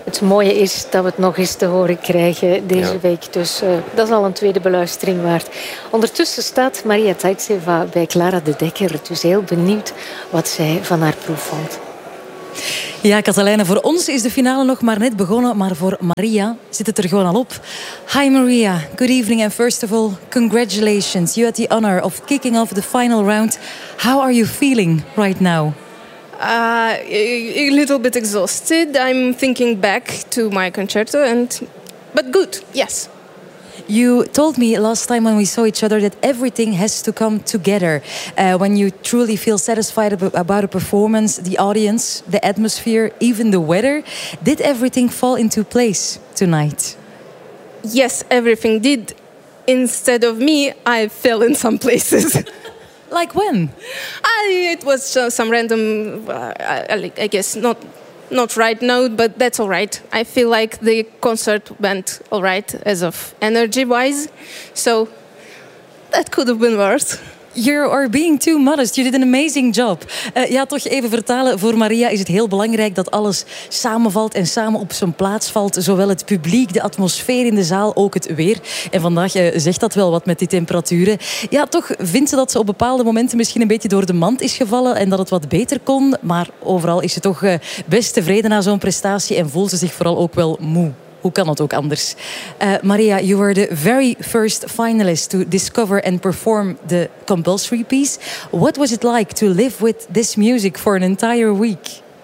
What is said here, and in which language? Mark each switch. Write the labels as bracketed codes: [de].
[nl] Het mooie is dat we het nog eens te horen krijgen deze week. Dus dat is al een tweede beluistering waard. Ondertussen staat Maria Taitseva bij Clara de Dekker. Dus heel benieuwd wat zij van haar proef vond. Ja, Katalijne, voor ons is de finale nog maar net begonnen, maar voor Maria zit het er gewoon al op. [en] Hi Maria, good evening and first of all, congratulations. You had the honor of kicking off the final round. How are you feeling right now? A little bit exhausted. I'm thinking back to my concerto, but good, yes. You told me last time when we saw each other that everything has to come together. When you truly feel satisfied about a performance, the audience, the atmosphere, even the weather, did everything fall into place tonight? Yes, everything did. Instead of me, I fell in some places. Like when? It was some random, I guess, not right note, but that's all right. I feel like the concert went all right as of energy-wise, so that could have been worse. You are being too modest. You did an amazing job. [nl] Toch even vertalen. Voor Maria is het heel belangrijk dat alles samenvalt en samen op zijn plaats valt. Zowel het publiek, de atmosfeer in de zaal, ook het weer. En vandaag zegt dat wel wat met die temperaturen. Ja, toch vindt ze dat ze op bepaalde momenten misschien een beetje door de mand is gevallen en dat het wat beter kon. Maar overal is ze toch best tevreden na zo'n prestatie en voelt ze zich vooral ook wel moe. Hoe kan het ook anders? [en] Maria, you were the very first finalist to discover and perform the compulsory piece. What was it like to live with this music for an entire week?